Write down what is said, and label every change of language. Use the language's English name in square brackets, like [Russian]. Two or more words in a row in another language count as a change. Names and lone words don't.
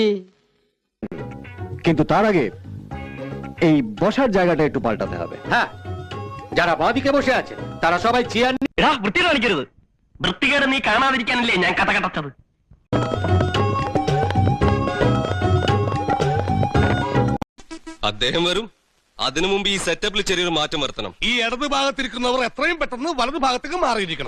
[Bangla] কিন্তু তার আগে এই বসার জায়গাটা একটু পাল্টাতে হবে। হ্যাঁ, যারা বাঁদিকে বসে আছে তারা সবাই চেয়ার [Malayalam] വൃത്തി കാണിക്കരുത്. വൃത്തികേട് നീ കാണാതിരിക്കാനല്ലേ ഞാൻ കഥ കടച്ചത്. അദ്ദേഹം വരും. അതിനു മുമ്പ് ഈ സെറ്റപ്പിൽ ചെറിയൊരു മാറ്റം വരുത്തണം. ഈ ഇടത് ഭാഗത്തിരിക്കുന്നവർ എത്രയും പെട്ടെന്ന് വലത് ഭാഗത്തേക്ക് മാറിയിരിക്കണം.